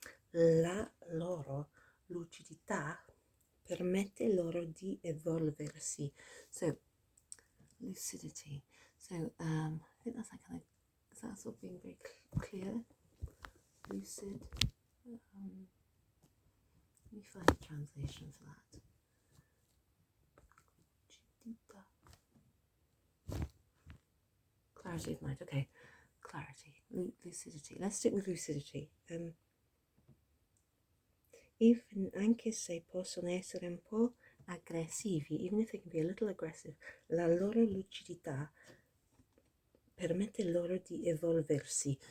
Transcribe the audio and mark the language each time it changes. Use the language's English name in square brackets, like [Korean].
[Italian] La loro lucidità permette loro di evolversi. [English] So, lucidity. So, I think that's that kind of, is that sort of being very clear? Lucid. Let me find a translation for that. Clarity of mind. Okay, clarity, lucidity. Let's stick with lucidity. [Italian] Even anche se possono essere un po' aggressivi, [English] even if they can be a little aggressive, [Italian] la loro lucidità permette loro di evolversi.